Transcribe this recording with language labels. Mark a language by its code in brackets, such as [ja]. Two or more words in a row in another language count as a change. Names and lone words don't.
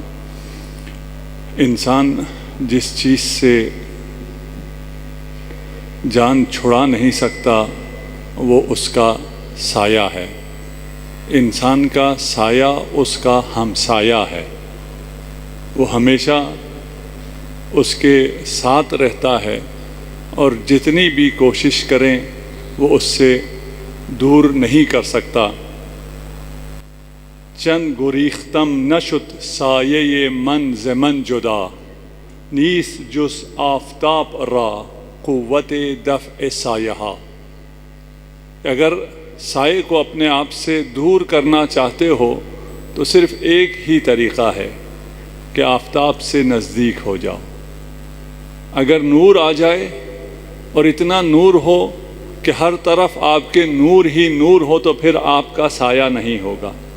[ur] انسان جس چیز سے جان چھڑا نہیں سکتا وہ اس کا سایہ ہے، انسان کا سایہ اس کا ہمسایہ ہے، وہ ہمیشہ اس کے ساتھ رہتا ہے اور جتنی بھی کوشش کریں وہ اس سے دور نہیں کر سکتا۔ [fa] چند گریختم نشد سایه من ز من جدا، نیست جز آفتاب را قوت دفع سایہ۔ [ur] اگر سائے کو اپنے آپ سے دور کرنا چاہتے ہو تو صرف ایک ہی طریقہ ہے کہ آفتاب سے نزدیک ہو جاؤ۔ اگر نور آ جائے اور اتنا نور ہو کہ ہر طرف آپ کے نور ہی نور ہو تو پھر آپ کا سایہ نہیں ہوگا۔